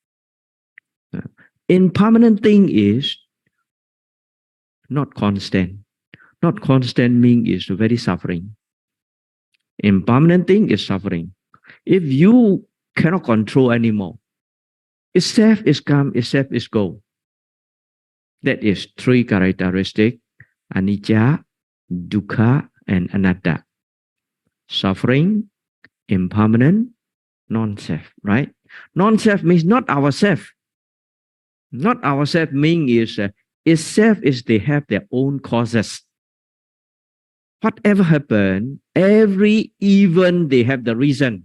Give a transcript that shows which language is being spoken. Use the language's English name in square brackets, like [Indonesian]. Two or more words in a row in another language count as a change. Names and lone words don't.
[English] Impermanent thing is not constant. Not constant means is very suffering. Impermanent thing is suffering. If you cannot control anymore, itself is come, itself is go. That is three characteristics: [Pali] anicca, dukkha, and anatta. [English] Suffering, impermanent, non-self, right? Non-self means not ourself. Not ourself means is itself is they have their own causes. Whatever happen, every event they have the reason.